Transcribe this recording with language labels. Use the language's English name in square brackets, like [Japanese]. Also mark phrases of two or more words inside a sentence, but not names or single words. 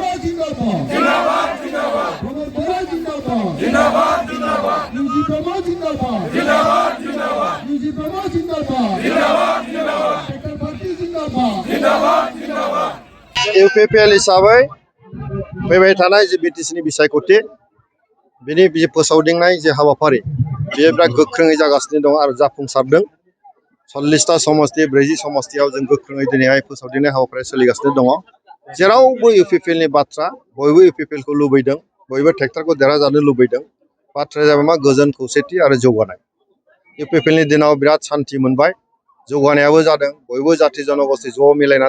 [Hindi] जिंदाबाद जिंदाबाद जिंदाबाद भगत बड़ा जिंदाबाद जिंदाबाद जिंदाबाद यूजी ब्रह्मा जिंदाबाद जिंदाबाद जिंदाबाद यूजी ब्रह्मा जिंदाबाद जिंदाबाद जिंदाबाद डॉक्टर भारती जिंदाबाद जिंदाबाद जिंदाबाद [Bodo] इउपिपिएल हिसाबै फैबाय थानाय जे बिटिसिनि बिसायख'थि बेनि फोसावदिंनाय जे हाबाफारि बेयो बिराद गोख्रोङै जागासिनो दं आरो जाफुंसारदों 40टा समस्ति 40 समस्तियाव जों गोख्रोङै दिनैहाय फोसावदिंनाय हाबाफारिया सोलिगासिनो दङ जेरावबो इउपिपिएलनि बाथ्रा बयबो इउपिपिएलखौ लुबैदों बयबो ट्रेक्टरखौ देरहाजानो लुबैदों बाथ्राया जाबाय मा गोजोन खौसेथि आरो जौगानाय इउपिपिएलनि दिनाव बिराद सान्थि मोनबाय जौगानायाबो जादों बयबो जाथि जनगोष्ठी ज' मिलायनानै